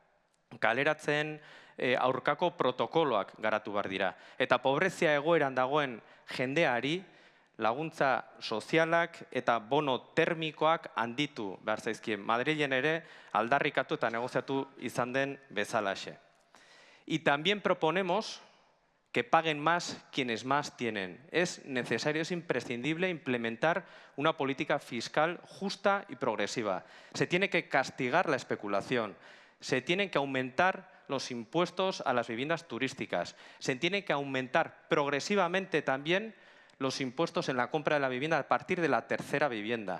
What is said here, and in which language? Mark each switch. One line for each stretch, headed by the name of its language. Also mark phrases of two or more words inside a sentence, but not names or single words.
Basque: Kaleratzen aurkako protokoloak garatu behar dira. Eta pobrezia egoeran dagoen jendeari laguntza sozialak eta bono termikoak handitu behar zaizkien. Madrilen ere aldarrikatu eta negoziatu izan den bezalaxe.
Spanish: Y también proponemos que paguen más quienes más tienen. Es necesario, es imprescindible implementar una política fiscal justa y progresiva. Se tiene que castigar la especulación, se tienen que aumentar los impuestos a las viviendas turísticas, se tienen que aumentar progresivamente también los impuestos en la compra de la vivienda a partir de la tercera vivienda.